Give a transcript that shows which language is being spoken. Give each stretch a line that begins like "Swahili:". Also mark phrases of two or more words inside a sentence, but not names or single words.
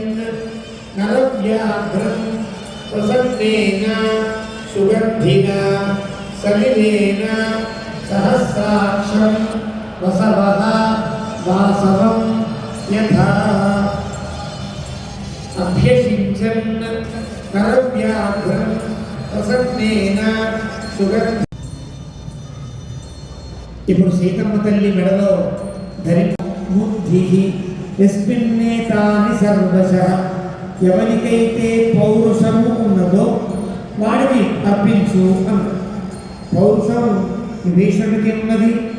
Sanskrit: नरव्याघ्रं प्रसन्नेन सुगन्धिना सलिलेन सहस्राक्षं वसवः वासवं यथा अभ्यसिञ्चन् नरव्याघ्रं प्रसन्नेन सुगन्धि.
Telugu: ఇప్పుడు సీతమ్మ తల్లి మెడలో ధరించి
Sanskrit: యస్మిన్నేతాని సర్వశః,
Telugu: ఎవరికైతే పౌరుషము ఉన్నదో వాడికి అర్పించు అన్న. పౌరుషం విభీషణుడికి ఉన్నది.